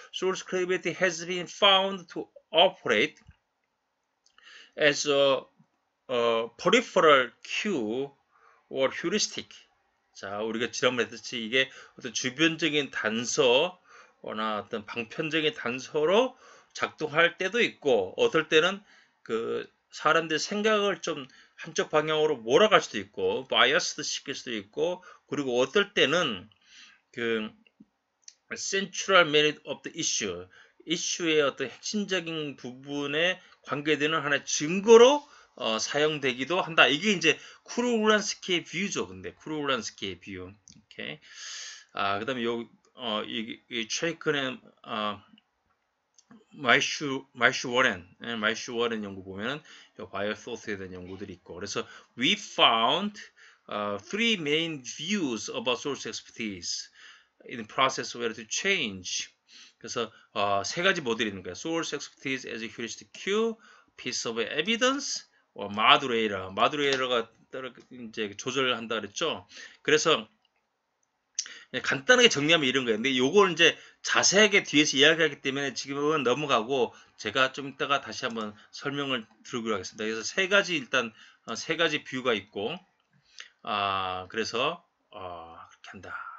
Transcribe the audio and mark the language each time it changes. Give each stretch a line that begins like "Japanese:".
English: source credibility has been found to operate as a peripheral cue or heuristic.
Korean: 자, 우리가 지난번에 했듯이 이게 어떤 주변적인 단서나 어떤 방편적인 단서로 작동할 때도 있고, 어떨 때는 그 사람들 생각을 좀 한쪽 방향으로 몰아갈 수도 있고, 바이어스도 시킬 수도 있고, 그리고 어떨 때는 그
English: central merit of the issue,
Korean: 이슈의 어떤 핵심적인 부분에 관계되는 하나의 증거로 사용되기도 한다. 이게 이제 쿠르란스키의 뷰죠. 근데 쿠르란스키의 뷰. 오케이. 그다음에 이 최근에 마이슈 워렌 연구 보면은 바이오 소스에 대한 연구들이 있고, 그래서
English: we found three main views about source expertise in the process of to change.
Korean: 그래서 세 가지 모델이 있는 거예요.
English: source expertise as a heuristic cue, piece of evidence,
Korean: 마두레이러가 이제 조절한다 그랬죠. 그래서 간단하게 정리하면 이런 거예요. 근데 요걸 이제 자세하게 뒤에서 이야기하기 때문에 지금은 넘어가고 제가 좀 이따가 다시 한번 설명을 드리도록 하겠습니다. 그래서 일단 세 가지 뷰가 있고, 그래서 그렇게 한다.